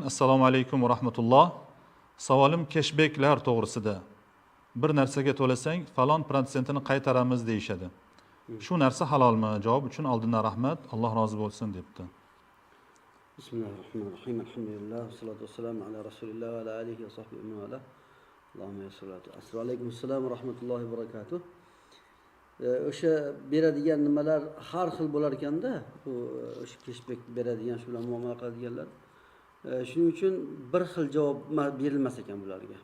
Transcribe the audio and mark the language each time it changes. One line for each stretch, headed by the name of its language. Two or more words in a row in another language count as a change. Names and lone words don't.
Arabic: السلام عليكم ورحمة الله.
Uzbek: Savolim cashbacklar to'g'risida. Bir narsaga to'lasang, falon protsentini qaytaramiz deyishadi. Shu narsa halolmi? Javob uchun oldindan rahmat. Alloh rozi bo'lsin debdi.
Arabic: بسم الله الرحمن الرحيم. الحمد لله والصلاة والسلام على رسول الله وعلى آله وصحبه وعلى. اللهم يسر لنا. السلام عليكم السلام ورحمة الله وبركاته.
Uzbek: O'sha beradigan nimalar har xil bo'lar ekanda, bu o'sha cashback beradigan, shu bilan muomala qiladiganlar. Shuning uchun bir xil javob berilmas ekan bularga.